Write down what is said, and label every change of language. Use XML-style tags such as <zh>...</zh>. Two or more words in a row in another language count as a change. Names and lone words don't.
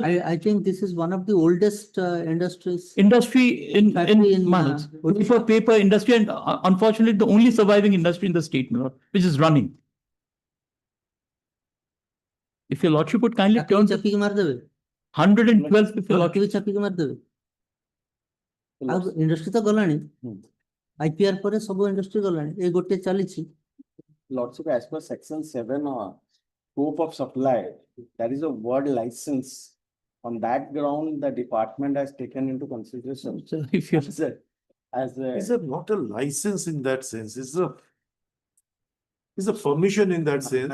<en>I think this is one of the oldest industries. Industry in my lords. Paper industry, and unfortunately, the only surviving industry in the state, my lord, which is running. If your lordship would kindly turn. 112 people.</en> <or>ଲଟେରୀ ଚାପିକି ମାରିଦେବେ ଆଉ ଇଣ୍ଡଷ୍ଟ୍ରି ତ ଗଲାଣି IPR ପରେ ସବୁ ଇଣ୍ଡଷ୍ଟ୍ରି ଗଲାଣି ଏଇ ଗୋଟେ ଚାଲିଛି</or> <en>Lordship, as per section 7, scope of supply, there is a word license. On that ground, the department has taken into consideration. So if you As a, It's not a license in that sense. It's a permission in that sense.</en>